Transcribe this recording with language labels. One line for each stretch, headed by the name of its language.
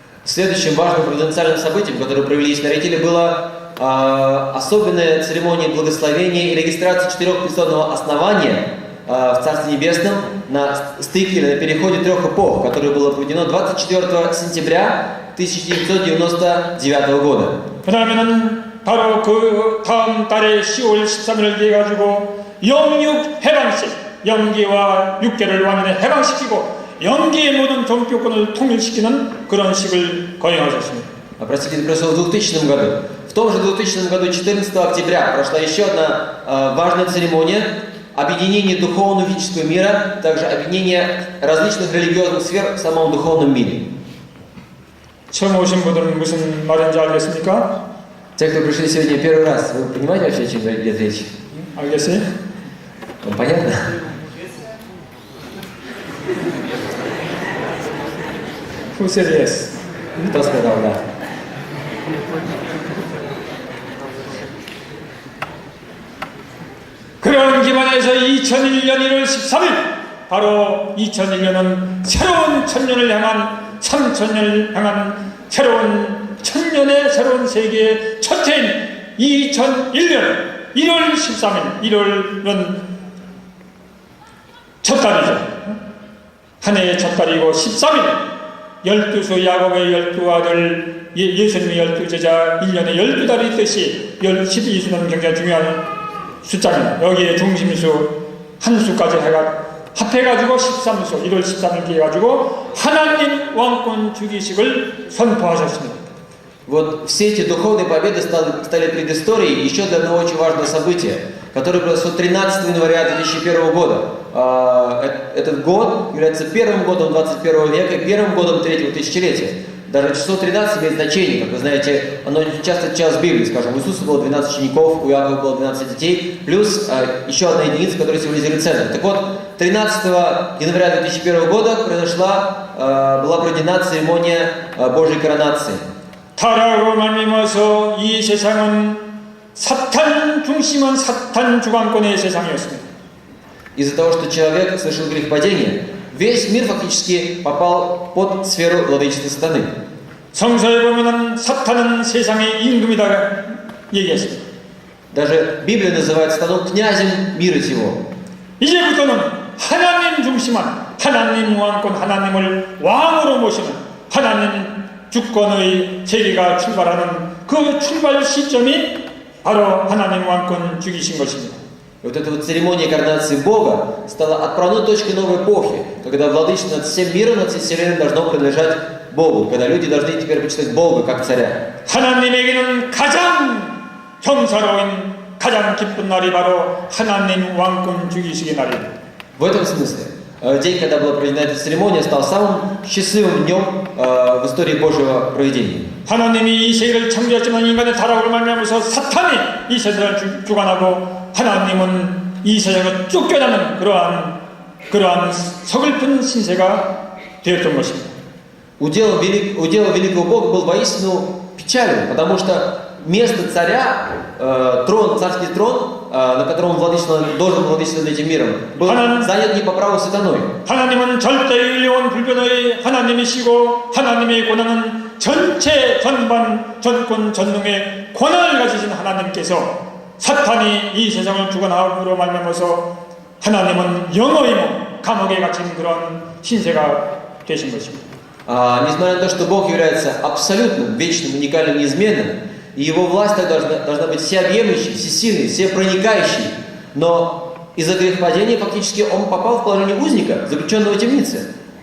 Russian: Следующим важным провиденциальным событием, которое провели исторители, была особенная церемония благословения и регистрации 4 престольного основания в Царстве Небесном на стыке или на переходе 3 эпох, которое было проведено 24 сентября 1999 года.
Korean: 그 다음에는 바로 그 다음 달에 10월 13일을 기해 가지고 영육 해방식, 영계와 육계를 완전히 해방시키고 영계의 모든 종교권을 통일시키는 그런 식을 거행하셨습니다.
Russian: Простите, это произошло в 2000 году. В том же 2000 году, 14 октября, прошла еще одна важная церемония объединения духовного и физического мира, также объединения различных религиозных сфер в самом духовном мире.
Korean: 처음 오신 분들은 무슨 말인지 알겠습니까?
Russian: Те, кто пришли сегодня первый раз, вы понимаете вообще, о чем идет речь?
Korean: 알겠어요?
Russian: Вам понятно?
English: Who said yes?
Russian: Кто сказал да?
Korean: 그런 기반에서 2001년 1월 13일 바로 2001년은 새로운 천년을 향한 3000년을 향한 새로운 천년의 새로운 세계의 첫 해인 2001년 1월 13일 1월은 첫 달이죠. 한 해의 첫 달이고 13일 12수 야곱의 12아들 예수님의 12제자 1년에 12달이 있듯이 12수는 굉장히 중요한 숫자입니다. 여기에 중심수 한 수까지 합해가지고 13수 1월 13일 기해가지고 하나님 왕권 주기식을 선포하셨습니다.
Russian: Вот все эти духовные победы стали предысторией еще для одного очень важного события, которое произошло 13 января 2001 года. Этот год является первым годом 21 века и первым годом третьего тысячелетия. Даже число 13 имеет значение, как вы знаете, оно часто час в Библии, скажем, у Иисуса было 12 учеников, у Иакова было 12 детей, плюс еще одна единица, которая символизирует центр. Так вот, 13 января 2001 года была проведена церемония Божьей коронации.
Korean: 타락으로 말미암아서 이 세상은 사탄 중심은 사탄 주관권의 세상이었습니다.
Russian: Из-за того, что человек совершил грехопадение, весь мир фактически попал под сферу владычества сатаны.
Korean: 성서에 보면은 사탄은 세상의 임금이다 얘기했습니다.
Russian: Даже Библия называет сатану князем мира сего.
Korean: 이제부터는 하나님 중심한 하나님 왕권 하나님을 왕으로 모시는 하나님 주권의 세계가 출발하는 그 출발 시점이 바로 하나님 왕권 주기신 것입니다.
Russian: И вот эта вот церемония коронации Бога стала отправной точкой новой эпохи, когда владычество над всем миром, над всей вселенной должно принадлежать Богу, когда люди должны теперь почитать Бога как царя.
Korean: 하나님에게는 가장 경사로운 가장 기쁜 날이 바로 하나님 왕권 주기식의 날입니다.
Russian: В этом смысле день, когда была проведена эта церемония, стал самым счастливым днем в истории Божьего проведения.
Korean: 하나님이 이 세계를 창조했지만 인간의 타락으로 말미암아서 사탄이 이 세상을 주관하고 하나님은 이 세상을 쫓겨나는 그러한 서글픈 신세가 되었던 것입니다.
Russian: Уделом великого Бога был воистину печален, потому что место царя, царский трон, на котором он должен владычествовать этим миром, был занят не по праву сатаной.
Korean: 하나님은 절대의원 불변의 하나님이시고 하나님의 권한은 전체 전반 전권 전능의 권한을 가지신 하나님께서 사탄이 이 세상을 주관함으로 말미암아서 하나님은 영어의 몸, 감옥에 갇힌 그런 신세가 되신 것입니다.
Russian: Несмотря на то, что Бог является абсолютным, вечным, уникальным, неизменным, и Его власть должна быть всеобъемлющей, всесильной, всепроникающей, но из-за грехопадения фактически он попал в положение узника, заключенного в темнице.